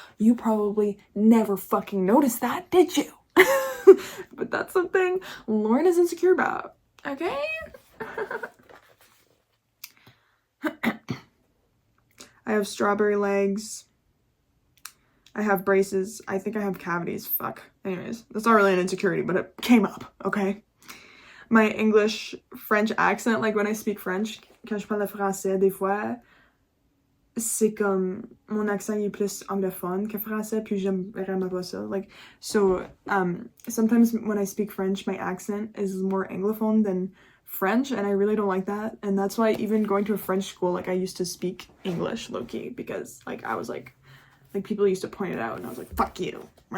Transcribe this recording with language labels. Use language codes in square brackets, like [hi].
[en] You probably never fucking noticed that, did you? But that's something Lauren is insecure about, okay? I have strawberry legs. I have braces. I think I have cavities. Fuck. Anyways, that's not really an insecurity, but it came up, okay? My English French accent, like when I speak French, [fr] quand je parle le français, des fois, c'est comme mon accent est plus anglophone que français, puis j'aime vraiment pas ça. [en] Like, so sometimes when I speak French, my accent is more anglophone than French, and I really don't like that. And that's why even going to a French school, like I used to speak English low-key, because like I was like people used to point it out, and I was like, fuck you.